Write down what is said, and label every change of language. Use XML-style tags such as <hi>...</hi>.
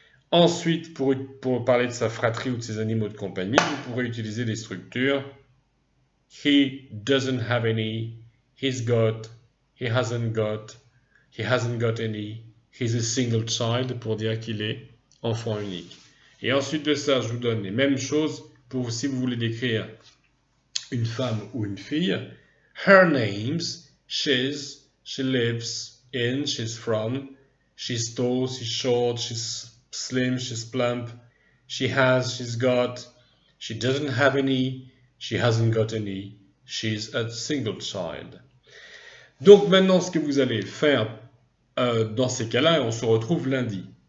<fr>Ensuite, pour parler de sa fratrie ou de ses animaux de compagnie, vous pourrez utiliser les structures</fr> <en>he doesn't have any, he's got, he hasn't got any, he's a single child,</en> <fr>pour dire qu'il est enfant unique. Et ensuite de ça, je vous donne les mêmes choses pour si vous voulez décrire une femme ou une fille.</fr> <en>Her names, she's, she lives in, she's from, she's tall, she's short, she's slim, she's plump, she has, she's got, she doesn't have any, she hasn't got any, she's a single child.</en> <fr>Donc maintenant, ce que vous allez faire dans ces cas-là, on se retrouve lundi.</fr>